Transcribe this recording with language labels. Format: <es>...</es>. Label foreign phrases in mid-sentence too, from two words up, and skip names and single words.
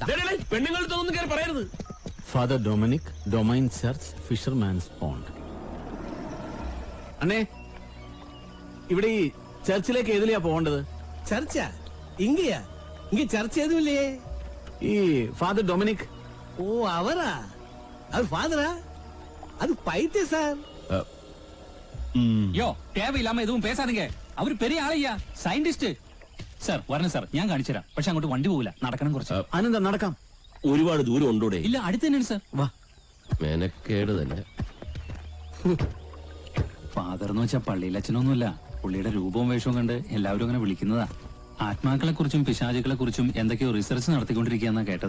<ml>പെണ്ണുങ്ങളുടെ ഒന്നും കയറി പറയരുത്. ഫാദർ ഡൊമിനിക്, ഡൊമൈൻ ചർച്ച്, ഫിഷർമാൻസ് പോണ്ട്. അണ്ണേ, ഇവിടെ ഈ ചർച്ചിലേക്ക് ഏതിലെയാ പോകേണ്ടത്? ചർച്ചാ? ഇങ്ങയാ? ഇങ്ങ ചർച്ച ഏതുമില്ലേ? ഈ ഫാദർ ഡൊമിനിക്.</ml> <ta>ஓ, அவரா? அது ஃபாதரா? அது பைத்திய சார். யோ, தேவையில்லாம எதுவும் பேசாதீங்க. அவரு பெரிய ஆளையா,</ta> <ml>സയന്റിസ്റ്റ്. സാർ വരണം സാർ, ഞാൻ കാണിച്ചു തരാം. പക്ഷെ അങ്ങോട്ട് വണ്ടി പോകില്ല, നടക്കണം കുറച്ച്. അനന്ത നടക്കാം. ഒരുപാട് ദൂരം ഉണ്ടോടെ? ഇല്ല, അടുത്ത് തന്നെയാണ് സാർ. വാ. മെനക്കേട് തന്നെ. ഫാദർ എന്ന് വെച്ചാൽ പള്ളിയിലച്ഛനൊന്നുമില്ല. പുള്ളിയുടെ രൂപവും വേഷവും കണ്ട് എല്ലാവരും അങ്ങനെ വിളിക്കുന്നതാ. ആത്മാക്കളെ കുറിച്ചും പിശാചുക്കളെ കുറിച്ചും എന്തൊക്കെയോ റിസർച്ച് നടത്തിക്കൊണ്ടിരിക്കുകയെന്നാ കേട്ടത്.</ml>